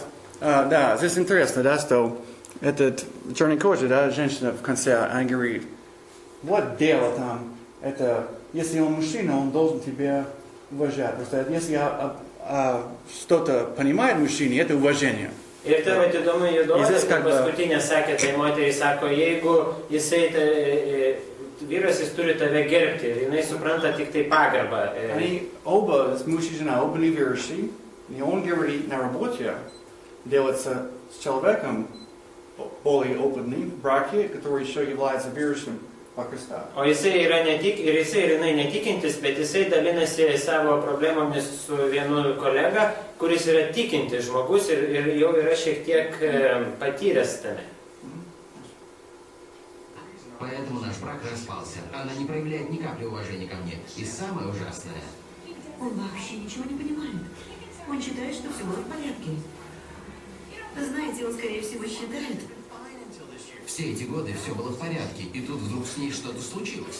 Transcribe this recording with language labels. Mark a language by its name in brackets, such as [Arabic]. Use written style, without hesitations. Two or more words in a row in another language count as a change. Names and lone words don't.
[Russian] Да, здесь интересно, да, что этот черный кожа, да, женщина в конце, она говорит, вот дело там, это, если он мужчина, он должен тебя уважать. Просто если что-то понимает мужчина, это уважение. [Lithuanian] Ir tai vat įdomu juodoji, kaip paskutinė sakė, tai moteriai sako, jeigu jisai, vyras jis turi tave gerbti, ir jinai supranta tik tai pagarbą. [Russian] Они оба, муж и жена, оба неверующие, и он говорит на работе, делается с человеком более опытным в браке, который еще является верующим во Христа. [Lithuanian] O jisai yra ne tik, ir jisai ir jinai netikintis, bet jisai dalinasi savo problemomis su vienu kolega, kuris yra tikintis žmogus ir jau yra šiek tiek patyręs tame. [Russian] Поэтому наш брак распался. Она не проявляет ни капли уважения ко мне. И самое ужасное... Он вообще ничего не понимает. Он считает, что все было в порядке. Знаете, он, скорее всего, считает... Все эти годы все было в порядке, и тут вдруг с ней что-то случилось.